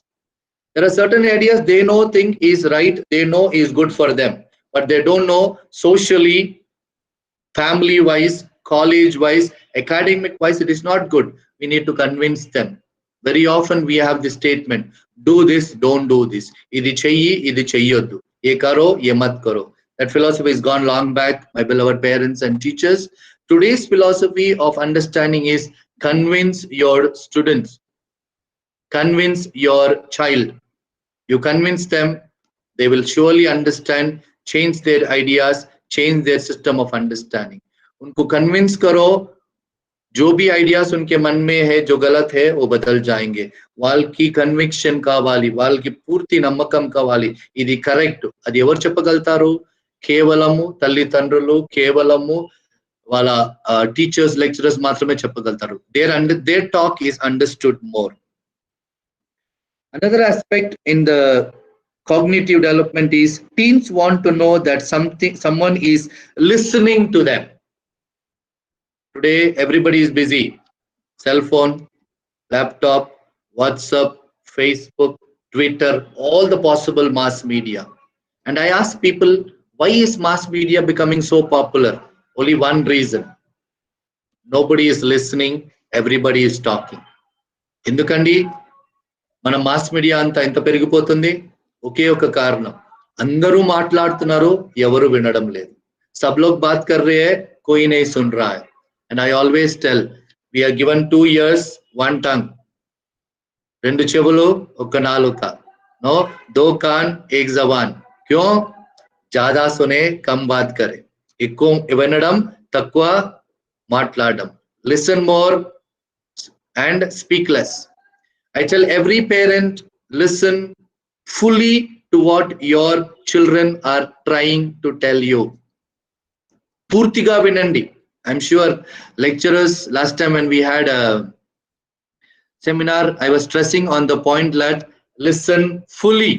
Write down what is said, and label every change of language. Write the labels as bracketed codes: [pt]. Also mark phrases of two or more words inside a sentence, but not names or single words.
[en] There are certain ideas they know think is right, they know is good for them, but they don't know socially, family wise, college wise, academic wise, it is not good. We need to convince them. Very often we have this statement, do this, don't do this. [hi] इदी चाहिए, इदी चाहिए. ये करो, ये मत करो. [en] That philosophy is gone long back, my beloved parents and teachers. Today's philosophy of understanding is convince your students, convince your child. You convince them, they will surely understand, change their ideas, change their system of understanding. [hi] उनको convince करो, जो भी ideas उनके मन में है जो गलत है वो बदल जाएंगे. [te] వాళ్ళకి conviction కావాలి, వాళ్ళకి పూర్తి నమ్మకం కావాలి. ఇది కరెక్ట్. అది ఎవరు చెప్పగలుగుతారు? కేవలము తల్లిదండ్రులు, కేవలము వాళ్ళ టీచర్స్, లెక్చరర్స్ మాత్రమే చెప్పగలుగుతారు. [en] Their talk is understood more. Another aspect in the cognitive development is teens want to know that someone is listening to them. Today, everybody is busy. Cell phone, laptop, WhatsApp, Facebook, Twitter, all the possible mass media. And I ask people, why is mass media becoming so popular? Only one reason. Nobody is listening, everybody is talking. [te] ఎందుకండి మన మాస్ మీడియా అంతా ఎంత పెరిగిపోతుంది? ఒకే ఒక కారణం, అందరూ మాట్లాడుతున్నారు, ఎవరు వినడం లేదు. [hi] सब लोग बात कर रहे है, कोई नहीं सुन रहा है. [en] And I always tell, we are given 2 ears, 1 tongue. [te] రెండు చెవులు, ఒక నాలుక. [hi] No, 2 कान, 1 जबान. क्यों? ज्यादा सुने, कम बात करे. [te] ఎక్కువ వినడం, తక్కువ మాట్లాడడం. [en] Listen more and speak less. I tell every parent, listen fully to what your children are trying to tell you. [te] పూర్తిగా వినండి. [en] I'm sure lecturers, last time when we had a seminar, I was stressing on the point that listen fully.